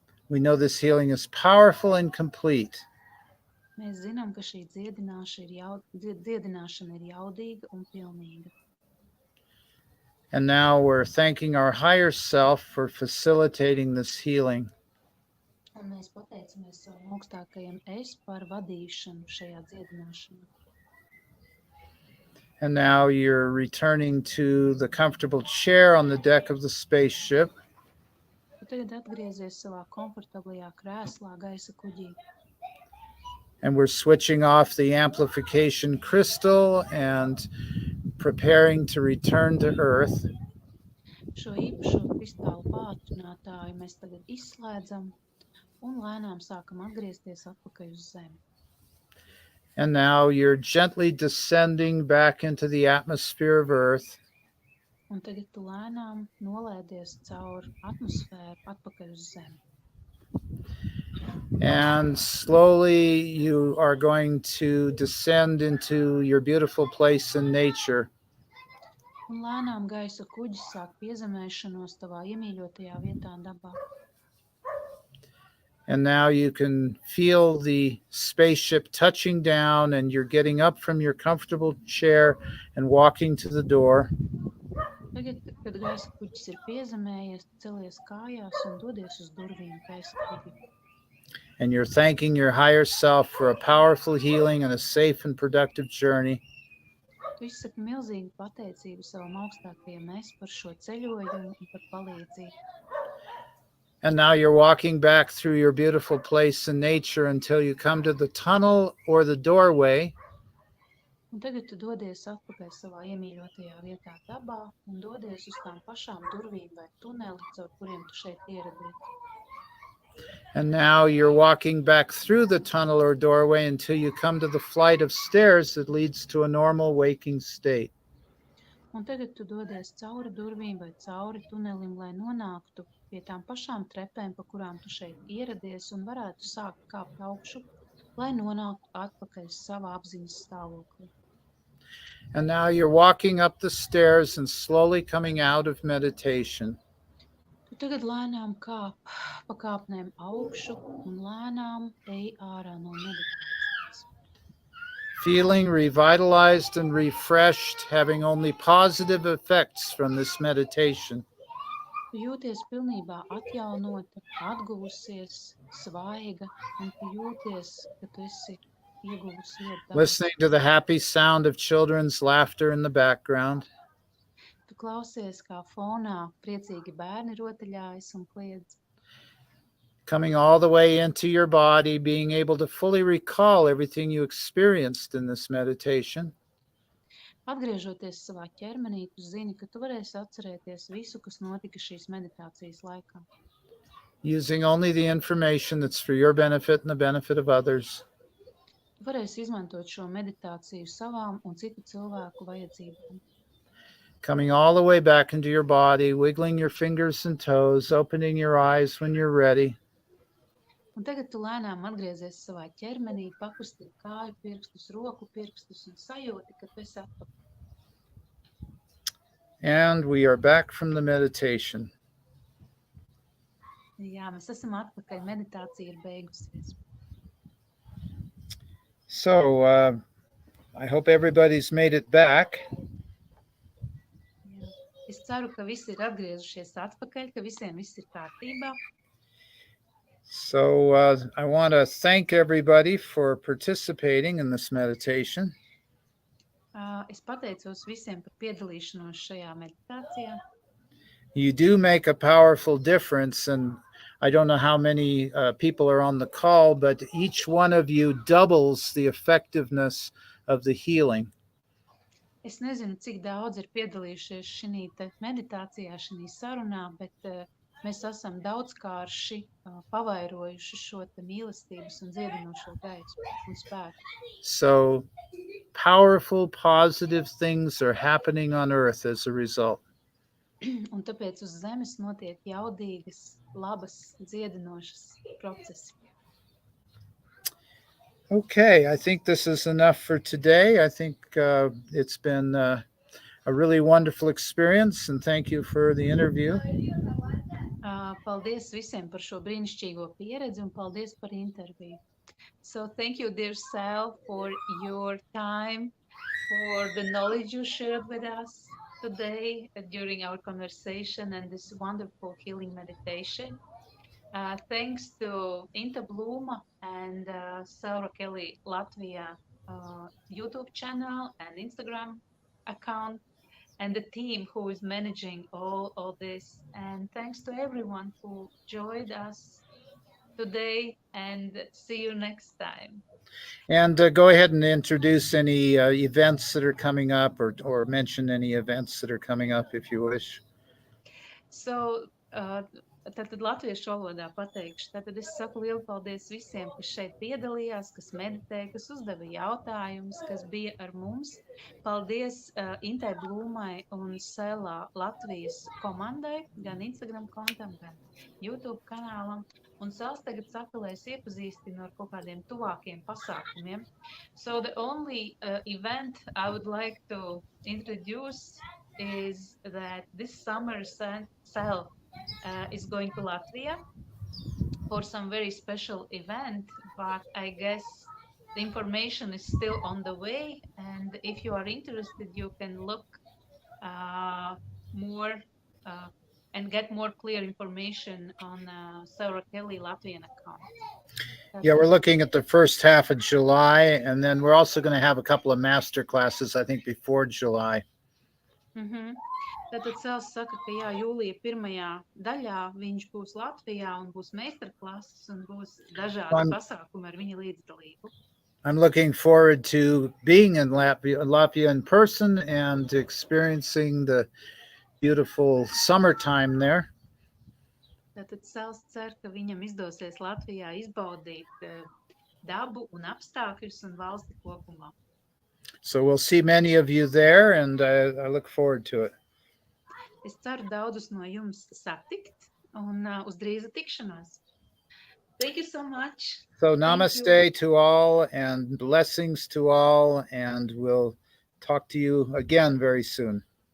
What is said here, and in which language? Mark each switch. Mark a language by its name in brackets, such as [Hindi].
[English] we know this healing is powerful and complete. [Latvian] Mēs zinām, ka šī dziedināšana ir jaudīga un pilnīga. [English] And now we're thanking our higher self for facilitating this healing. [Latvian] Un mēs pateicamies savam augstākajam es par vadīšanu šajā dziedināšanā. [English] And now you're returning to the comfortable chair on the deck of the spaceship. [Latvian] Tu tagad atgriezies savā komfortablajā krēslā gaisa kuģī. [English] And we're switching off the amplification crystal and preparing to return to Earth. [Latvian] Šo īpašo kristālu pātrinātāju mēs tagad izslēdzam un lēnām sākam atgriezties atpakaļ uz Zemi. [English] And now you're gently descending back into the atmosphere of Earth. [Latvian] Un tagad tu lēnām nolēdies caur atmosfēru atpakaļ uz Zemi. [English] And slowly you are going to descend into your beautiful place in nature. [Latvian] Un lēnām gaisa kuģis sāk piezemēšanos tavā iemīļotajā vietā dabā. [English] And now you can feel the spaceship touching down, and you're getting up from your comfortable chair and walking to the door. [Latvian] Tagad, kad gaisa kuģis ir piezemējies, celies kājās un dodies uz durvīm gaisa kuģi. [English] And you're thanking your higher self for a powerful healing and a safe and productive journey. [Latvian] Tu izsaki milzīgu pateicību savam augstākajam es par šo ceļojumu un par palīdzību. [English] And now you're walking back through your beautiful place in nature until you come to the tunnel or the doorway. [Latvian] Un tagad tu dodies atpakaļ savā iemīļotajā vietā dabā un dodies uz tām pašām durvīm vai tuneli, caur kuriem tu šeit ieradies. [English] And now you're walking back through the tunnel or doorway until you come to the flight of stairs that leads to a normal waking state. [Latvian] Un tagad tu dodies cauri durvīm vai cauri tunelim, lai nonāktu pie tām pašām trepēm, pa kurām tu šeit ieradies un varētu sākt kāpt augšu, lai nonāktu atpakaļ savā apziņas stāvoklī. [English] And now you're walking up the stairs and slowly coming out of meditation. [Latvian] Tu tagad lēnām kāp pa kāpnēm augšu un lēnām ej ārā no meditācijas. [English] Feeling revitalized and refreshed, having only positive effects from this meditation. [Latvian] Tu jūties pilnībā atjaunota, atguvusies, svaiga, un tu jūties, ka tu esi ieguvusi ļoti daudz. [English] Listening to the happy sound of children's laughter in the background. [Latvian] Tu klausies, kā fonā priecīgi bērni rotaļājas un kliedz. [English] Coming all the way into your body, being able to fully recall everything you experienced in this meditation. [Latvian] Atgriežoties savā ķermenī, tu zini, ka tu varēsi atcerēties visu, kas notika šīs meditācijas laikā. [English] Using only the information that's for your benefit and the benefit of others. [Latvian] Tu varēsi izmantot šo meditāciju savām un citu cilvēku vajadzībām. [English] Coming all the way back into your body, wiggling your fingers and toes, opening your eyes when you're ready. [Latvian] Un tagad tu lēnām atgriezies savā ķermenī, pakusti kāju pirkstus, roku pirkstus un sajūti, ka tu esi atpakaļ. [English] And we are back from the meditation. [Latvian] Jā, mēs esam atpakaļ, meditācija ir beigusies. [English] So I hope everybody's made it back. [Latvian] Jā. Es ceru, ka visi ir atgriezušies atpakaļ, ka visiem viss ir kārtībā. [English] So I want to thank everybody for participating in this meditation. [Latvian] Es pateicos visiem par piedalīšanos šajā meditācijā. [English] You do make a powerful difference, and I don't know how many people are on the call, but each one of you doubles the effectiveness of the healing. [Latvian] Es nezinu, cik daudz ir piedalījušies šī meditācijā, šī sarunā, bet mēs esam daudzkārši pavairojuši šo mīlestības un dziedinošo gaismu un spēku. [English] So powerful, positive things are happening on earth as a result. [Latvian] Un tāpēc uz zemes notiek jaudīgas, labas, dziedinošas procesi. [English] Okay, I think this is enough for today. I think it's been a really wonderful experience, and thank you for the interview. [Latvian] Paldies visiem par šo brīnišķīgo pieredzi un paldies par interviju. [English] So thank you, dear Sal, for your time, for the knowledge you shared with us today during our conversation and this wonderful healing meditation. Thanks to Inta Bluma and Sel Rakeli Latvia YouTube channel and Instagram account, and the team who is managing all this. And thanks to everyone who joined us today, and see you next time. And go ahead and introduce any events that are coming up, or mention any events that are coming up if you wish. [Latvian] So, tātad latviešu valodā pateikšu. Tātad es saku lielu paldies visiem, kas šeit piedalījās, kas meditēja, kas uzdeva jautājumus, kas bija ar mums. Paldies Intai Blūmai un Selā Latvijas komandai, gan Instagram kontam, gan YouTube kanālam. Un Sals tagad saka, lai es iepazīstinu ar kaut kādiem tuvākiem pasākumiem. [English] So the only event I would like to introduce is that this summer Sal is going to Latvia for some very special event, but I guess the information is still on the way, and if you are interested, you can look more and get more clear information on Sel Rakeli Latvian account. Yeah, we're looking at the first half of July, and then we're also going to have a couple of master classes, I think, before July. [Latvian] Tātad Sels saka, ka jā, jūlija pirmajā daļā viņš būs Latvijā un būs meistarklases un būs dažādi pasākumi ar viņa līdzdalību. [English] I'm looking forward to being in Latvia in person and experiencing the beautiful summertime there. [Latvian] Tātad Sels cer, ka viņam izdosies Latvijā izbaudīt dabu un apstākļus un valsti kopumā. [English] So we'll see many of you there, and I look forward to it. [Latvian] Es ceru daudzus no jums satikt un uz drīzu tikšanos. [English] Thank you so much. So namaste to all and blessings to all, and we'll talk to you again very soon.